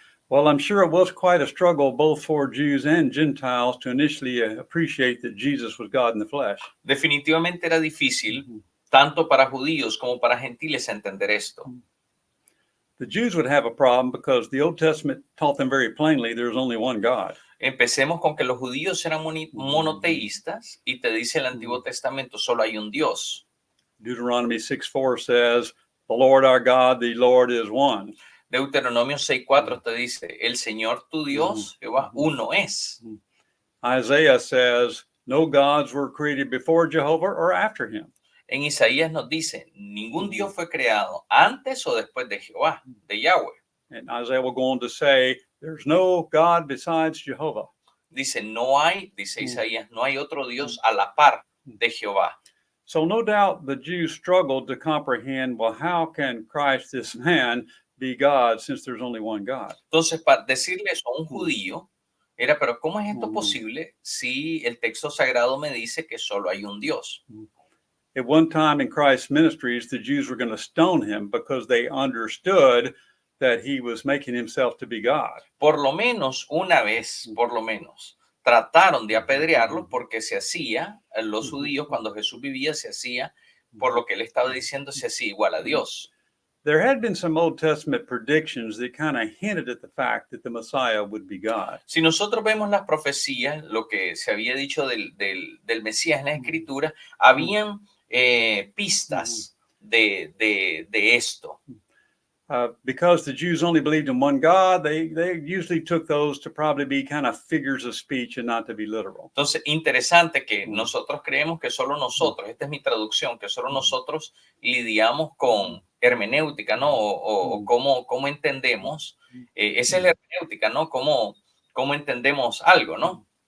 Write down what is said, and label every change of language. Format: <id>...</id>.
<en>Well, I'm sure it was quite a struggle both for Jews and Gentiles to initially appreciate that Jesus was God in the flesh.</en> <es>Definitivamente era difícil, tanto para judíos como para gentiles, entender esto.</es> <en>The Jews would have a problem because the Old Testament taught them very plainly there's only one God.</en> <es>Empecemos con que los judíos eran monoteístas y te dice el Antiguo Testamento, solo hay un Dios.</es> <en>Deuteronomy 6:4 says, the Lord our God, the Lord is one.</en> <es>Deuteronomio 6:4 te dice, el Señor tu Dios, Jehová, uno es.</es> <en>Isaiah says, no gods were created before Jehovah or after him.</en> <es>En Isaías nos dice, ningún Dios fue creado antes o después de Jehová, de Yahweh.</es> <en>And Isaiah will go on to say, there's no God besides Jehovah.</en> <es>Dice, no hay, dice Isaías, no hay otro Dios a la par de Jehová.</es> <en>So no doubt the Jews struggled to comprehend, well, how can Christ, this man, be God since there's only one God?</en> <es>Entonces, para decirle eso a un judío, era, pero ¿cómo es esto posible si el texto sagrado me dice que solo hay un Dios?</es> <en>At one time in Christ's ministries, the Jews were going to stone him because they understood that he was making himself to be God.</en> <es>Por lo menos una vez, por lo menos, trataron de apedrearlo porque se hacía, los judíos cuando Jesús vivía se hacía, por lo que él estaba diciendo, se hacía igual a Dios.</es> <en>There had been some Old Testament predictions that kind of hinted at the fact that the Messiah would be God.</en> <es>Si nosotros vemos las profecías, lo que se había dicho del Mesías en la Escritura, habían pistas de esto.</es> <en>Because the Jews only believed in one God, they usually took those to probably be kind of figures of speech and not to be literal.</en> <es>Entonces, interesante que nosotros creemos que solo nosotros, esta es mi traducción, que solo nosotros lidiamos con hermenéutica, ¿no? O cómo entendemos, esa es la hermenéutica, ¿no? Cómo entendemos algo, ¿no?</es>